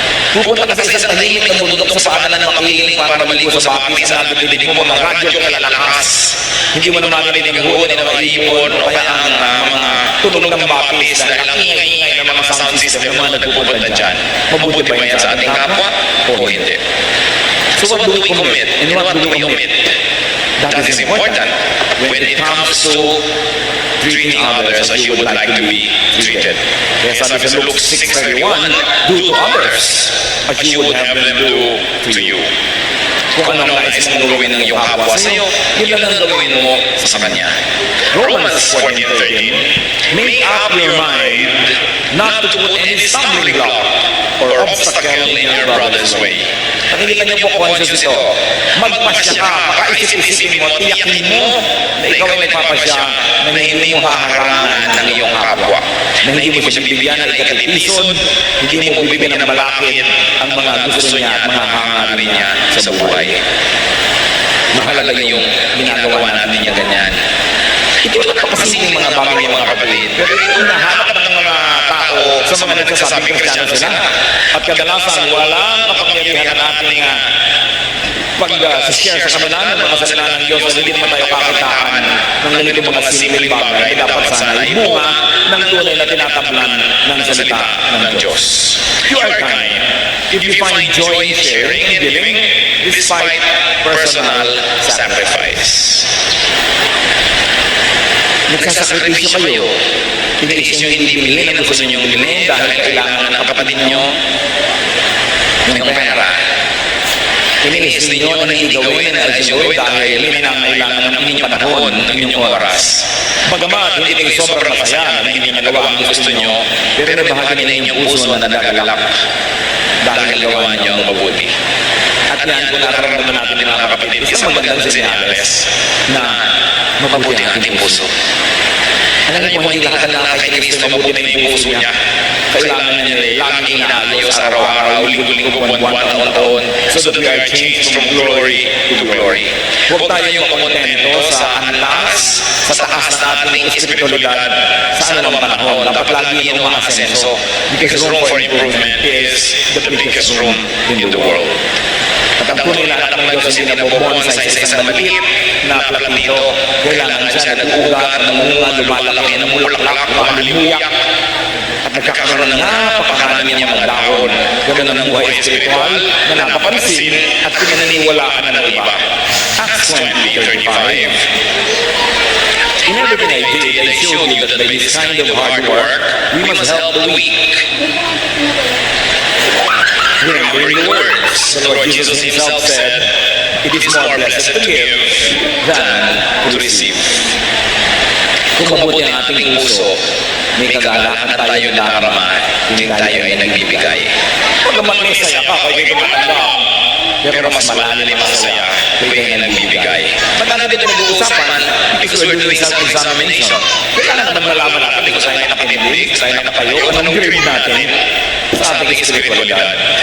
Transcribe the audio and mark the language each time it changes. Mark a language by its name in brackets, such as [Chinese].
[Filipino] Pupunta ka sa isang tahimik na bundok sa paanan ng makiling para maligo sa baptis sa nagdidinig mo mga radyo na lalakas. Hindi mo na marinig ang huon na mga ibon o kaya ang mga tunog ng baptis dahil ang ingay-ingay ng mga sound system ng mga nagpupunta dyan. Mabuti ba yan sa ating kapwa o hindi? [English] So what do we commit and what do we omit? That is important when it comes to treating others as you would like to be treated. [Filipino] Kaya sabi sa [English] Luke 6:31, do to others as you would have them do to you. [Filipino] Kung anong nais mong gawin ng iyong kapwa sa iyo, yun lang ang gawin mo sa kanya. [English] Romans 14:13, make up your mind not to put any stumbling block or obstacle in your brother's way. [Filipino] Nakikita niyo po conscious ito. Magpasya ka, makaisip-isipin mo, tiyakin mo na ikaw ay nagpapasya na hindi mo haharangan ng iyong kapwa. Na hindi mo siya bibigyan ng ikatipisod, hindi mo bibigyan ng malakit ang mga gusto niya at mga hangarin niya sa buhay. Mahalaga yung ginagawa natin niya ganyan. Ito lang kapasimpleng mga bagay ng mga kapatid. Pero yung nahanap ng mga tao sa mga nagsasabing Kristiyano sila. At kadalasan walang kapangyarihan na ating pag-share sa kanila ng mga salita ng Diyos na hindi naman tayo kakitaan ng ganito mga simpleng bagay. Dapat sana ay bunga ng tunay na tinatablan ng salita ng Diyos. [English] You are kind if you find joy in sharing and giving despite personal sacrifice. [Filipino] Nagsasakripisyo kayo. Tiniis nyo hindi bilhin ang gusto nyo bilhin dahil kailangan ng kapatid nyo ng pera. Tiniis ninyo na hindi gawin na alis nyo dahil hindi na kailangan ng inyong panahon, ng inyong oras. Bagamat hindi kayo sobrang masaya na hindi nagawa ang gusto nyo, pero may bahagi na inyong puso na nagagalak dahil gawa nyo ang mabuti. At yan, kung nakaramdaman natin ng mga kapatid, isang magandang senyales na mabuti ang ating puso. Alam mo, hindi lahat ng nakakainis na mabuti na yung puso niya. Kailangan niya laging inaayos araw-araw, linggo-linggo, buwan-buwan, taon-taon, [English] so that we are changed from glory to glory. [Filipino] Huwag tayong makontento sa anlas, sa taas na ating espiritualidad, sa anumang panahon. Dapat lagi yung umaasenso, [English] because room for improvement is the biggest room in the world. [Filipino] At ang tunay na anak ng Diyos hindi nabobonsay sa isang maliit na platito. Kailangan siya nag-uugat, namunga, lumalaki, namulaklak, mahalimuyak, at nagkakaroon ng napakarami niyang mga dahon. Ganun ang buhay espiritual na napapansin at pinaniniwalaan ng iba. [English] Acts 20:35. In everything I did, I showed you that by this kind of hard work, we must help the weak. Remembering the words the Lord Jesus himself said, it is more blessed to give than to receive. [Filipino] Kung mabuti ang ating puso, may kagalakan tayo nakarama, hindi tayo ay nagbibigay. Pagamat may saya ka, kaya kayo matanda. Pero mas malalim ang saya, kaya kayo nagbibigay. Magkano dito nag-uusapan, [English] because we're doing self-examination. [Filipino] Kailangan naman malaman natin kung saan nakapinig, saan nakapayo, anong grade natin sa ating espiritualidad.